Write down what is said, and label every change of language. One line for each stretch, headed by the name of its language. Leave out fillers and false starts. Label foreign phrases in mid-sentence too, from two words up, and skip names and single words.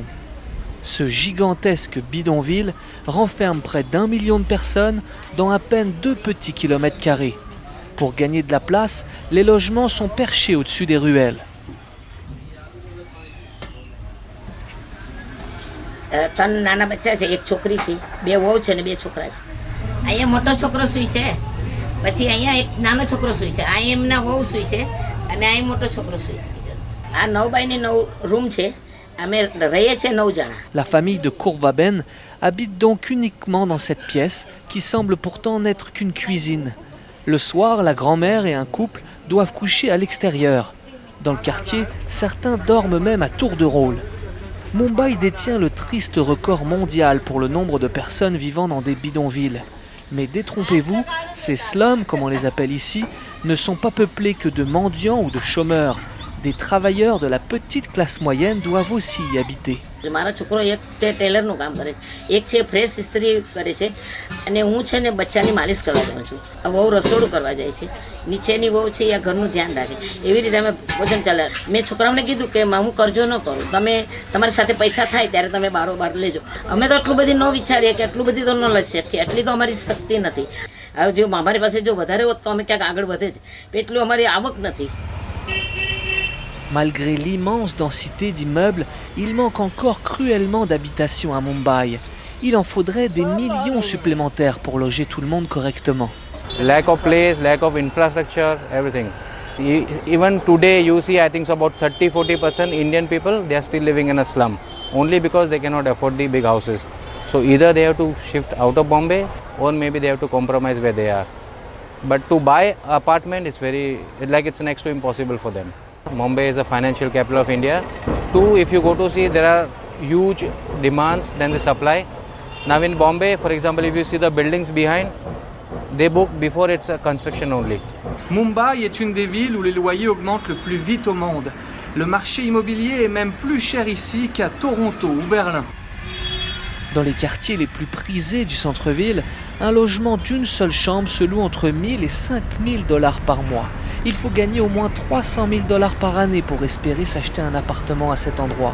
French: Ce gigantesque bidonville renferme près d'1 million de personnes dans à peine 2 petits kilomètres carrés. Pour gagner de la place, les logements sont perchés au-dessus des ruelles.
Gujarati: પછી અહીંયા એક નાનો છોકરો સૂઈ છે આ એમના વહુ સૂઈ છે અને આ મોટો છોકરો સૂઈ છે આ 9 બાય 9 રૂમ છે અમે રહીએ છે 9 જણા.
French: La famille de Kourvaben habite donc uniquement dans cette pièce qui semble pourtant n'être qu'une cuisine. Le soir, la grand-mère et un couple doivent coucher à l'extérieur. Dans le quartier, certains dorment même à tour de rôle. Mumbai détient le triste record mondial pour le nombre de personnes vivant dans des bidonvilles. Mais détrompez-vous, ces slums, comme on les appelle ici, ne sont pas peuplés que de mendiants ou de chômeurs. Des travailleurs de la petite classe moyenne doivent aussi y habiter.
Gujarati: મારા છોકરો એક તે ટેલરનું કામ કરે છે એક છે ફ્રેશ ઇસ્ત્રી કરે છે અને હું છે ને બચ્ચાની માલિશ કરવા જાઉં છું આ વહુ રસોડું કરવા જાય છે નીચેની વહુ છે આ ઘરનું ધ્યાન રાખે એવી રીતે અમે ભોજન ચાલે મેં છોકરાઓને કીધું કે હું કરજો ન કરું તમે તમારી સાથે પૈસા થાય ત્યારે તમે બારોબાર લેજો અમે તો આટલું બધી ન વિચારીએ કે આટલું બધી તો ન લઈ શકીએ એટલી તો અમારી શક્તિ નથી હવે જો અમારી પાસે જો વધારે હોત તો અમે ક્યાંક આગળ વધે છે એટલું અમારી આવક નથી.
French: Malgré l'immense densité d'immeubles, il manque encore cruellement d'habitations à Mumbai. Il en faudrait des millions supplémentaires pour loger tout le monde correctement.
English: Lack of place, lack of infrastructure, everything. Even today you see I think so about 30-40% Indian people they are still living in a slum only because they cannot afford the big houses. So either they have to shift out of Bombay or maybe they have to compromise where they are. But to buy an apartment it's next to impossible for them. Mumbai is a financial capital of India. Two, if you go to see, there are huge demands than the supply. Now in Bombay, for example, if you see the buildings behind, they book before it's a construction only.
French: Mumbai est une des villes où les loyers augmentent le plus vite au monde. Le marché immobilier est même plus cher ici qu'à Toronto ou Berlin. Dans les quartiers les plus prisés du centre-ville, un logement d'une seule chambre se loue entre 1 000 et 5 000 dollars par mois. Il faut gagner au moins 300 000 dollars par année pour espérer s'acheter un appartement à cet endroit.